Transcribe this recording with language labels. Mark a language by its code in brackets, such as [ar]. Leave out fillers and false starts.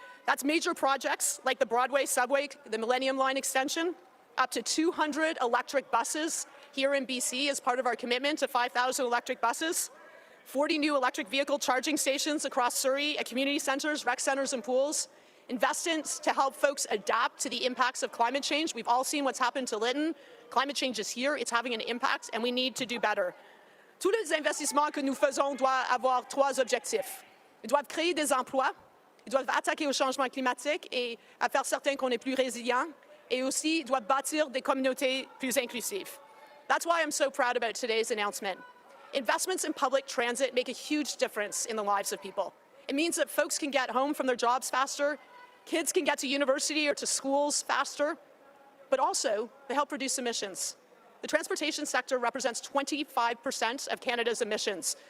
[en] That's major projects like the Broadway subway, the Millennium Line extension, up to 200 electric buses here in BC as part of our commitment to 5,000 electric buses, 40 new electric vehicle charging stations across Surrey at community centres, rec centres and pools, investments to help folks adapt to the impacts of climate change. We've all seen what's happened to Lytton. Climate change is here, it's having an impact, and we need to do better. [fr] Tous les investissements que nous faisons doivent avoir trois objectifs. Ils doivent créer des emplois, ils doivent attaquer au changement climatique et à faire certain qu'on est plus résilient, et aussi ils doivent bâtir des communautés plus inclusives. [en] That's why I'm so proud about today's announcement. Investments in public transit make a huge difference in the lives of people. It means that folks can get home from their jobs faster, kids can get to university or to schools faster, but also they help reduce emissions. The transportation sector represents 25% of Canada's emissions.